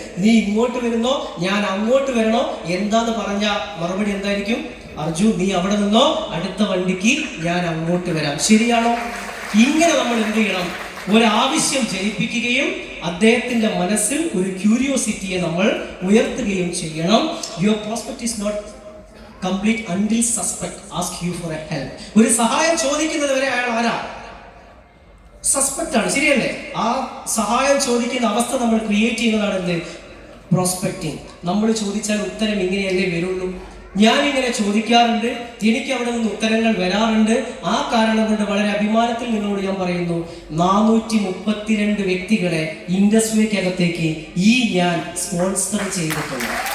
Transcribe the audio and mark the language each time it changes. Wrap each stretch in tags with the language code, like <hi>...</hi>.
<ml>നീ ഇങ്ങോട്ട് വരുന്നോ, ഞാൻ അങ്ങോട്ട് വരണോ? എന്താന്ന് പറഞ്ഞ മറുപടി എന്തായിരിക്കും? അർജുൻ നീ അവിടെ നിന്നോ, അടുത്ത വണ്ടിക്ക് ഞാൻ അങ്ങോട്ട് വരാം. ശരിയാണോ? ഇങ്ങനെ നമ്മൾ എന്ത് ചെയ്യണം? ഒരാവശ്യം ജനിപ്പിക്കുകയും അദ്ദേഹത്തിന്റെ മനസ്സിൽ ഒരു ക്യൂരിയോസിറ്റിയെ നമ്മൾ ഉയർത്തുകയും ചെയ്യണം.</ml> <en>Your prospect is not complete until suspect ask you for a help.</en> <ml>ഒരു സഹായം ചോദിക്കുന്നത് വരെ അയാൾ ആരാ? സസ്പെക്ട് ആണ്. ശരിയല്ലേ? ആ സഹായം ചോദിക്കുന്ന അവസ്ഥ നമ്മൾ ക്രിയേറ്റ് ചെയ്യുന്നതാണ് എന്ത്? പ്രോസ്പെക്ടിങ്. നമ്മൾ ചോദിച്ചാൽ ഉത്തരം ഇങ്ങനെയല്ലേ വരുള്ളൂ. ഞാൻ ഇങ്ങനെ ചോദിക്കാറുണ്ട്, എനിക്ക് അവിടെ നിന്ന് ഉത്തരങ്ങൾ വരാറുണ്ട്. ആ കാരണം കൊണ്ട് വളരെ അഭിമാനത്തിൽ നിങ്ങളോട് ഞാൻ പറയുന്നു, 432 വ്യക്തികളെ ഇൻഡസ്ട്രിക്കകത്തേക്ക് ഞാൻ സ്പോൺസർ ചെയ്തിട്ടുണ്ട്.</ml>